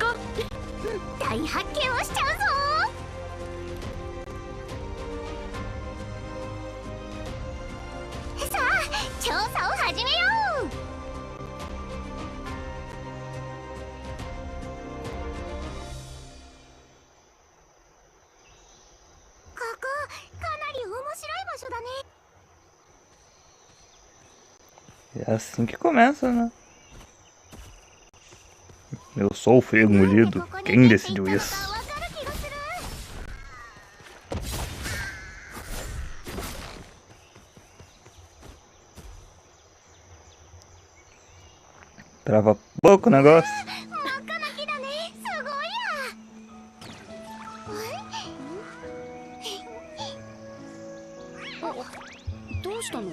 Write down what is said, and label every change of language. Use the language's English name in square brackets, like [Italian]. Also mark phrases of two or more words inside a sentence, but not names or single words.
[Japanese] う。大発見をしちゃうぞ。さあ調査を始めよう。ここかなり面白い場所だね。 [Portuguese] É assim que começa, né? Eu sou o feio engolido. Quem decidiu isso? Trava pouco o negócio. [Japanese] どうしたの？